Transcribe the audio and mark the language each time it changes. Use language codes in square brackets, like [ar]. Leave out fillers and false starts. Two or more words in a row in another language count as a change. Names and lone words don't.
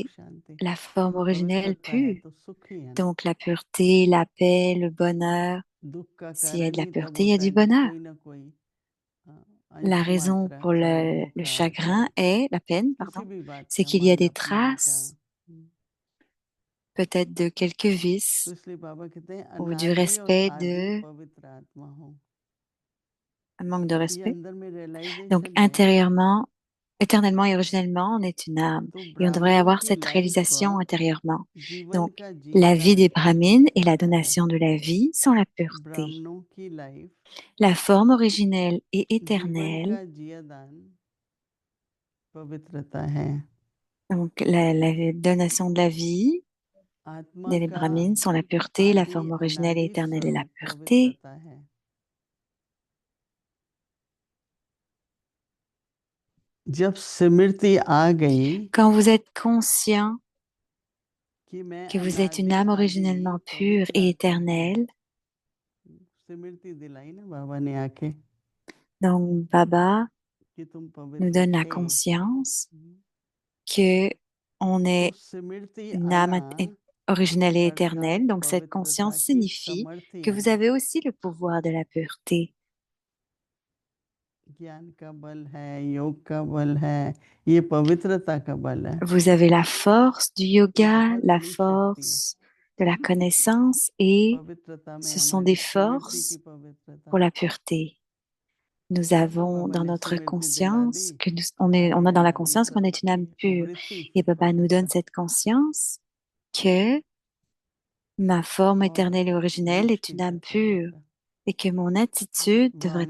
[fr] c'est [hi] शांति, [fr] la forme originelle [hi] पवित्रता है [fr] pure. [hi] तो सुख ही है ना। [fr] Donc la pureté, la paix, le bonheur. [hi] दुख का [fr] S'il y a [hi] कारण [fr] de la [hi] ही तब [fr] pureté, il y a [hi] होता [fr] du [hi] है जब [fr] bonheur. [hi] कोई ना कोई [fr] La [hi] अंश [fr] raison [hi] मात्र, [fr] pour [hi] चाहे [fr] le [hi] बुखार [fr] chagrin [hi] चाहे [fr] est, la peine, [hi] किसी [fr] pardon, [hi] भी बात [fr] c'est [hi] का, [fr] qu'il y a [hi] मान [fr] des [hi] अपमान का, [fr] traces, peut-être de quelques [hi] तो [fr] vices [hi] इसलिए बाबा कहते हैं [fr] ou du [hi] अनादि और [fr] respect [hi] आदि [fr] de [hi] पवित्र आत्मा हो। [fr] un manque de [hi] ये [fr] respect. [hi] अंदर में [fr] Donc [hi] रियलाइजेशन है [fr] intérieurement, éternellement et originellement, on est une âme [hi] तो [fr] et on devrait [hi] ब्राह्मणों [fr] avoir [hi] की [fr] cette [hi] लाइफ [fr] réalisation intérieurement. [hi] जीवन [fr] Donc [hi] का [fr] la vie [hi] जियादान [fr] des brahmines et la [hi] पवित्रता है। [fr] donation de la vie sont la pureté. [hi] ब्राह्मणों की लाइफ [fr] La forme originelle et [hi] जीवन [fr] éternelle, [hi] का जियादान पवित्रता है। [fr] donc la donation de la vie [hi] आत्मा [fr] des [hi] का [fr] brahmines sont la pureté, la [hi] आदि [fr] forme originelle et [hi] अनादि [fr] éternelle est la [hi] स्वरूप [fr] pureté. [hi] पवित्रता है। जब स्मृति आ गई [fr] Quand vous êtes conscient [hi] कि मैं [fr] que vous êtes une [hi] अनादि [fr] âme [hi] आदि [fr] originellement pure [hi] पवित्र [fr] et [hi] आत्मा हूँ, [fr] éternelle, [hi] स्मृति दिलाई ना बाबा ने आके [fr] donc Baba [hi] कि तुम [fr] nous [hi] पवित्र [fr] donne la [hi] थे। [fr] conscience que on [hi] तो [fr] est [hi] स्मृति [fr] une âme [hi] आना [fr] originelle et [hi] अर्थात [fr] éternelle. Donc cette [hi] पवित्रता [fr] conscience [hi] की [fr] signifie [hi] समर्थी [fr] que [hi] है। [fr] vous avez aussi le pouvoir de la pureté. [hi] ज्ञान का बल है, योग का बल है, ये पवित्रता का बल है। [fr] Vous avez la force du [hi] ये [fr] yoga, [hi] बहुत [fr] la [hi] बड़ी शक्ति है। [fr] force de la connaissance et [hi] पवित्रता में [fr] ce sont des [hi] हमारी स्मृति की [fr] forces pour [hi] पवित्रता। [fr] la pureté. Nous [hi] इसलिए [fr] avons [hi] बाबा [fr] dans [hi] ने [fr] notre [hi] स्मृति दिला [fr] conscience [hi] दी, [fr] que on a dans la [hi] अनादि [fr] conscience qu'on [hi] स्वरूप [fr] est une [hi] की [fr] âme pure. [hi] वृत्ति [fr] Et [hi] से [fr] Baba nous donne [hi] पवित्र [fr] cette conscience que ma forme [hi] और [fr] éternelle et originelle est [hi] दृष्टि [fr] une [hi] से [fr] âme pure [hi] पवित्र, [fr] et que mon attitude devrait